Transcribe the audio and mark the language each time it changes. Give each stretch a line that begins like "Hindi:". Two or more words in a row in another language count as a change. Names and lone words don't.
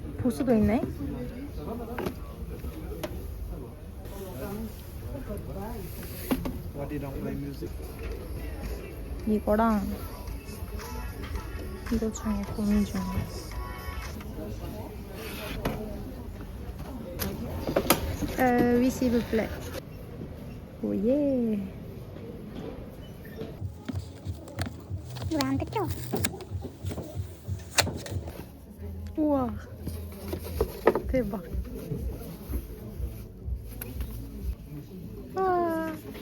Korean: 보스도 있네. 이거랑 이거 중에 고민 중이었어.
French: Oui, s'il vous plaît.
Korean: 오예. 이거 왜 안 뜯겨? 우와. 대박. 와.